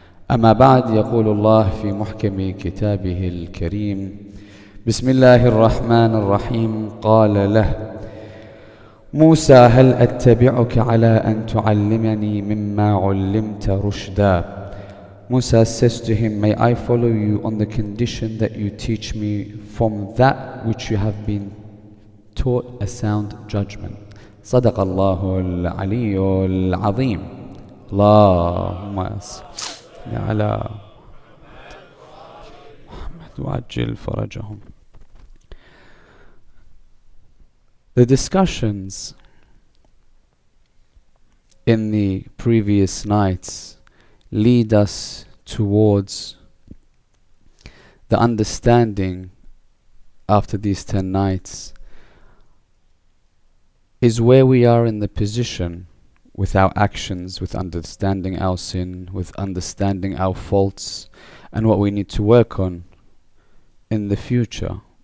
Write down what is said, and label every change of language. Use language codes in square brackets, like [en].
[ar] أما بعد، يقول الله في محكم كتابه الكريم: بسم الله الرحمن الرحيم. قال له موسى: هل أتبعك على أن تعلمني مما علمت رشدا. [en] Musa says to him, may I follow you on the condition that you teach me from that which you have been taught a sound judgment. [ar] صدق الله العلي العظيم. اللهم صل على محمد وعجل فرجهم. [en] The discussions in the previous nights lead us towards the understanding after these 10 nights is where we are in the position with our actions, with understanding our sin, with understanding our faults and what we need to work on in the future.